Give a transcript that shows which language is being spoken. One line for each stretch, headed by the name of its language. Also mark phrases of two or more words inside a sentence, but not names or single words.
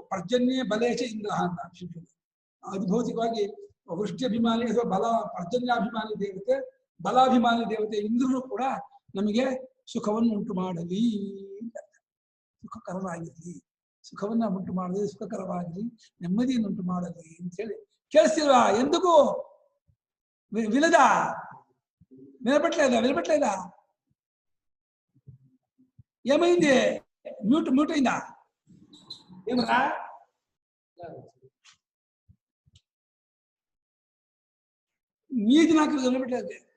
Kannada: ಪರ್ಜನ್ಯ ಬಲೇಚ ಇಂದ್ರ ಅಂತ ಅದ್ಭೌತಿಕವಾಗಿ ವೃಷ್ಟ್ಯಭಿಮಾನಿ ಅಥವಾ ಪರ್ಜನ್ಯಾಭಿಮಾನಿ ದೇವತೆ, ಬಲಾಭಿಮಾನಿ ದೇವತೆ ಇಂದ್ರನು ಕೂಡ ನಮಗೆ ಸುಖವನ್ನು ಉಂಟು ಮಾಡಲಿ, ಸುಖಕರವಾಗಿರ್ಲಿ, ಸುಖವನ್ನ ಉಂಟು ಮಾಡಲಿ, ಸುಖಕರವಾಗಿರ್ಲಿ, ನೆಮ್ಮದಿಯನ್ನು ಉಂಟು ಮಾಡಲಿ ಅಂತ ಹೇಳಿ ಕೇಳಿಸ್ತಿಲ್ವಾ?
Telugu: ఏందిగో వినద వినపట్లేదా? ఏమైంది? మ్యూట్ అయిందా? ఏమరా మీది నాకు వినపట్లేదు.